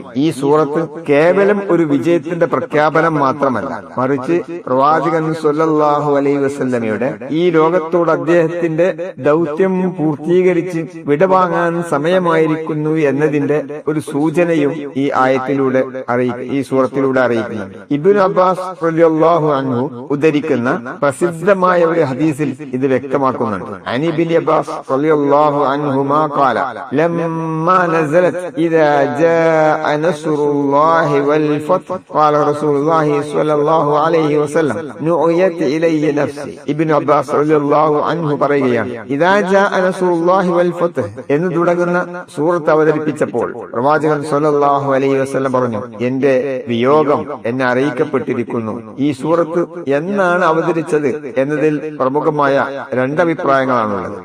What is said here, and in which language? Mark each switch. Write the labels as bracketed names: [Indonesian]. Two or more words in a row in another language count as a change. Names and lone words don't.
[Malayalam] ഈ സൂറത്ത് കേവലം ഒരു വിജയത്തിന്റെ പ്രഖ്യാപനം മാത്രമല്ല, മറിച്ച് പ്രവാചകൻ [Arabic] صلى الله عليه وسلم [Malayalam] ഈ ലോകത്തോട് അദ്ദേഹത്തിന്റെ ദൗത്യം പൂർത്തീകരിച്ച് വിടവാങ്ങാൻ സമയമായിരിക്കുന്നു എന്നതിന്റെ ഒരു സൂചനയും ഈ ആയത്തിലൂടെ ഈ സൂറത്തിലൂടെ അറിയിക്കുന്നുണ്ട്. ഇബ്നു അബ്ബാസ് [Arabic] رضي الله عنه [Malayalam] ഉദ്ധരിക്കുന്ന പ്രസിദ്ധമായ ഒരു ഹദീസിൽ ഇത് വ്യക്തമാക്കുന്നുണ്ട്. [Arabic] عن ابن عباس رضي الله عنهما قال لما نزلت إذا جاء نصر الله والفتح قال رسول الله صلى الله عليه وسلم نعيت إلي نفسي. [Malayalam] ഇബ്നു അബ്ബാസ് [Arabic] رضي الله عنه [Malayalam] പറയുകയാണ്, [Arabic] إذا جاء نصر الله والفتح [Malayalam] എന്ന് തുടങ്ങുന്ന സൂറത്ത് അവതരിപ്പിച്ചപ്പോൾ പ്രവാചകൻ [Arabic] صلى الله عليه وسلم [Malayalam] പറഞ്ഞു, എന്റെ വിയോഗം എന്നെ അറിയിക്കപ്പെട്ടിരിക്കുന്നു. ഈ സൂറത്ത് എന്നാണ് അവതരിച്ചത് എന്നതിൽ പ്രമുഖമായ രണ്ടഭിപ്രായങ്ങളാണുള്ളത്.